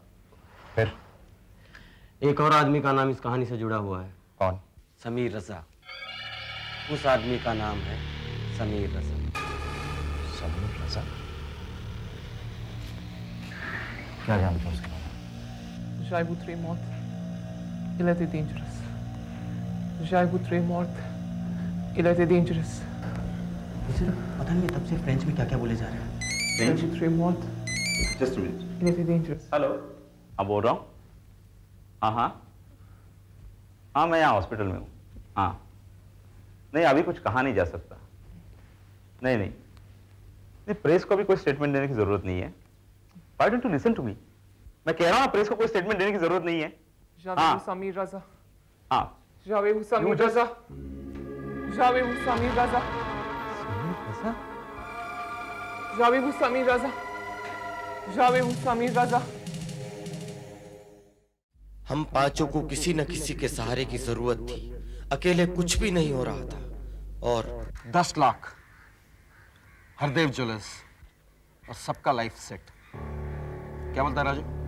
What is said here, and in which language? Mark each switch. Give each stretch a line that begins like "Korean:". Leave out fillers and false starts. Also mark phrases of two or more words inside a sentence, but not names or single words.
Hindi: फिर एक और आदमी का नाम इस कहानी से जुड़ा हुआ है। कौन? समीर रजा। उस आदमी का नाम है समीर रजा। समीर रजा? क्या जानते हो उसके बारे में?
Portuguese: Já é morto. Ele é dangerous. Já é morto. Ele é dangerous.
Hindi: पता नहीं तब से फ्रेंच में क्या-क्या बोले जा रहे हैं।
Portuguese: Já morto.
English: Just minute.
Portuguese: Ele é dangerous.
Hindi: हेलो, हाँ बोल रहा हूँ। हाँ हाँ हाँ, मैं यहाँ हॉस्पिटल में हूँ। हाँ नहीं, अभी कुछ कहा नहीं जा सकता। नहीं नहीं नहीं, प्रेस को भी कोई स्टेटमेंट देने की जरूरत नहीं है।
English: Why don't you listen to me?
Hindi: मैं कह रहा हूँ प्रेस को कोई स्टेटमेंट देने की जरूरत नहीं है।
Portuguese: Já Ah. veio o Samir Raza.
Hindi: हाँ
Portuguese: Já veio o Samir Raza. Já veio o Samir Raza. Já veio o Samir Raza. Já veio o Samir Raza.
Hindi: हम 5 को किसी न किसी के सहारे की जरूरत थी। अकेले कुछ भी नहीं हो रहा था। और 10 लाख हरदेव ज्वेलर्स और सबका
English: life set.
Hindi: क्या बोलता है राजू?